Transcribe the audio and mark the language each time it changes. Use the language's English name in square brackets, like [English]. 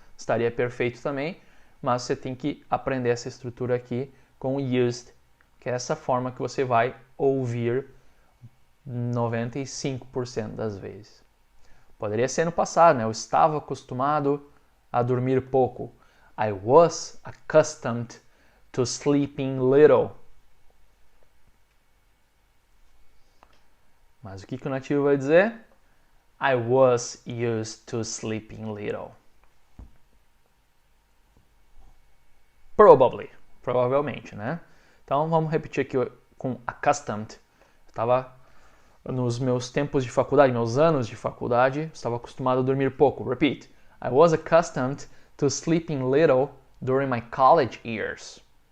[Portuguese] Estaria perfeito também, mas você tem que aprender essa estrutura aqui com o used, que é essa forma que você vai ouvir 95% das vezes. Poderia ser no passado, né? Eu estava acostumado a dormir pouco. [English] I was accustomed to sleeping little. [Portuguese] Mas o que o nativo vai dizer? [English] I was used to sleeping little. [Portuguese] Probably. Provavelmente, né? Então vamos repetir aqui com accustomed. Eu estava nos meus tempos de faculdade, meus anos de faculdade, estava acostumado a dormir pouco. [English] Repeat. I was accustomed to sleeping little during my college years.